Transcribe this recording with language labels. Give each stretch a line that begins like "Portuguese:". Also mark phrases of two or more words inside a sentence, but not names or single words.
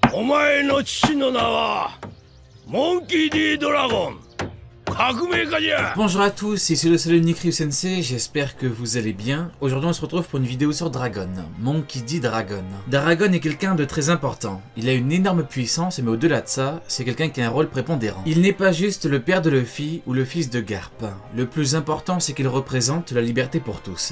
Japanese: 前の父の名はモンキー D ドラゴン。
French: Bonjour à tous, ici le seul unique Ryu Sensei, j'espère que vous allez bien. Aujourd'hui on se retrouve pour une vidéo sur Dragon, Monkey D. Dragon. Dragon est quelqu'un de très important, il a une énorme puissance mais au-delà de ça, c'est quelqu'un qui a un rôle prépondérant. Il n'est pas juste le père de Luffy ou le fils de Garp. Le plus important c'est qu'il représente la liberté pour tous.